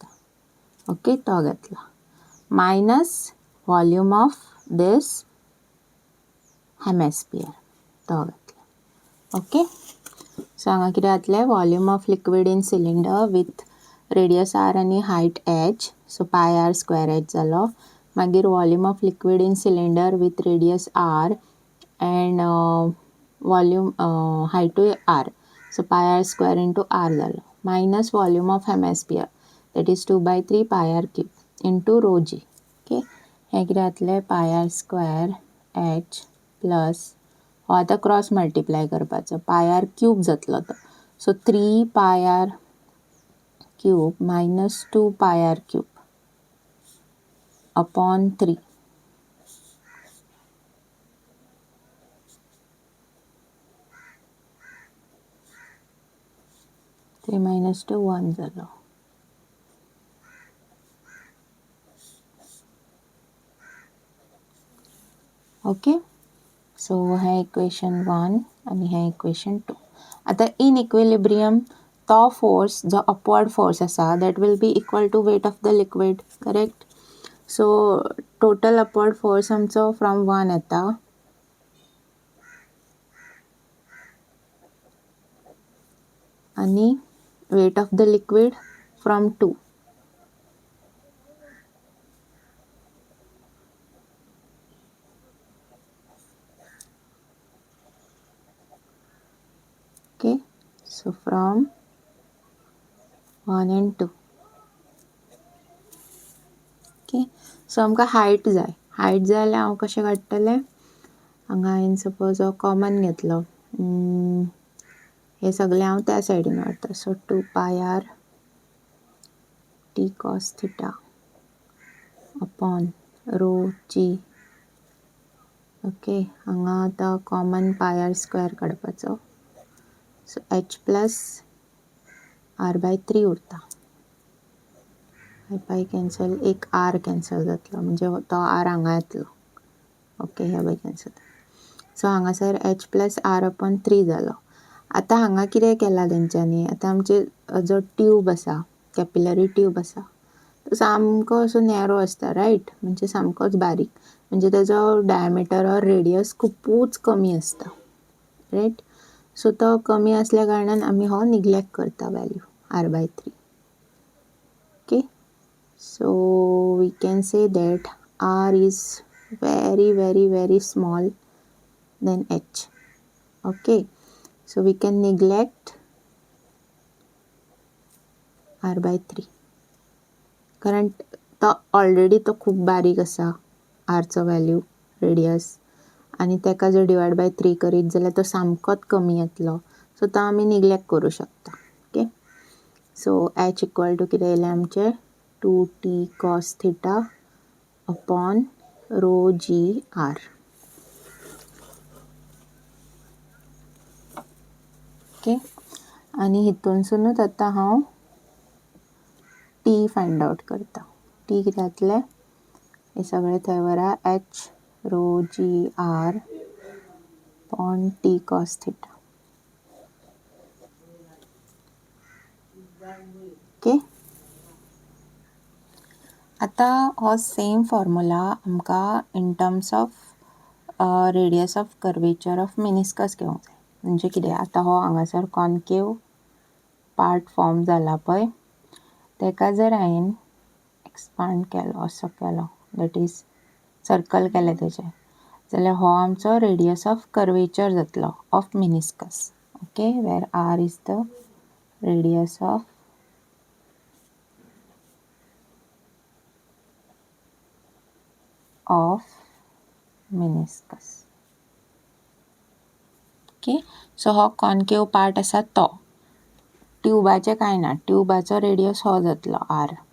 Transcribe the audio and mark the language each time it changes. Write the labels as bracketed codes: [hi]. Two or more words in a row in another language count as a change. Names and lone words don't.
[en] ओके, [kok] तो घेतला [en] minus volume of this hemisphere, [kok] तो घेतला. [en] Okay, so [kok] हांगा कितें जातलें, [en] volume of liquid in cylinder with radius r आनी height h, so pi r square h जालो. मागीर volume of liquid in cylinder with radius r and volume हायटूय r, so pi r square into r जालो, minus volume of hemisphere that is 2/3 pi r cube into rho g. ओके, [kok] हें कितें जातलें, [en] pi r square h plus [kok] हो आतां [en] cross multiply करपाचो, pi r cube [kok] जातलो तो, [en] so 3 pi r cube minus 2 pi r cube upon 3. 3 minus 2 1 जालो. [kok] ओके, सो हें इक्वेशन 1 आनी हें इक्वेशन 2. [en] आतां in equilibrium [kok] तो फोर्स जो [en] upward force आसा that will be equal to weight of the liquid, correct. So total upward force [kok] आमचो फ्रॉम 1 येता आनी [en] weight of the liquid from 2. Okay, so from 1 and 2. Okay, [kok] सो आमकां हायट जाय जाल्यार हांव कशें काडटलें, हांगा हांवें सपोज हो कॉमन घेतलो, हे सगळें हांव त्या सायडीन व्हरता, सो 2 पाय आर टी कॉस थिटा अपॉन रो जी. ओके, हांगा आतां कॉमन पाय आर स्क्वेअर काडपाचो, सो एच प्लस r/3 उरता, पाय कॅन्सल, एक आर कॅन्सल जातलो म्हणजे तो आर हांगा येतलो. ओके, हे पळय कॅन्सल, सो हांगासर एच प्लस आर अपॉन 3 जालो. आतां हांगा कितें केलां तेंच्यांनी, आतां आमचे जो ट्यूब आसा, कॅपिलरी ट्यूब आसा, तो सामको असो नॅरो आसता, रायट, म्हणजे सामकोच बारीक, म्हणजे तेजो डायमिटर ऑर रेडियस खुपूच कमी आसता, रायट. सो तो कमी असल्या कारणान आमी हो निग्लेक्ट करता वॅल्यू r/3. ओके, so [en] we can say that r is very very very small than h. Okay, so we can neglect r/3 [kok] कारण तो ऑलरेडी तो खूप बारीक आसा आरचो वॅल्यू रेडियस, आनी तेका जर डिवायड बाय 3 करीत जाल्यार तो सामकोच कमी येतलो, सो तो आमी निग्लेक्ट करूं शकता. [en] ओके, so h equal to [kok] कितें येयलें आमचें [en] 2t cos theta upon rho g r. [kok] ओके, आनी हितूनसुनूच आतां हांव टी फायंड आउट करता. टी कितें जातलें, हे सगळें थंय व्हरा, एच रो जी आर अपॉन टी कॉस थिटा. ओके, आतां हो सेम फॉर्म्युला आमकां [en] in terms of radius of curvature of meniscus [kok] घेवंक जाय. म्हणजे कितें, आतां हो हांगासर कॉन्केव पार्ट फॉर्म जाला पळय, तेका जर हांवें एक्सपांड केलो, असो केलो, [en] that is circle [kok] केलें तेजें, जाल्यार हो आमचो [en] radius of curvature [kok] जातलो [en] of meniscus. Okay, where r is the radius of meniscus. [kok] ओके, सो हो कॉन्केव पार्ट आसा तो, ट्यूबाचें कांय ना, ट्यूबाचो रेडियस हो जातलो आर.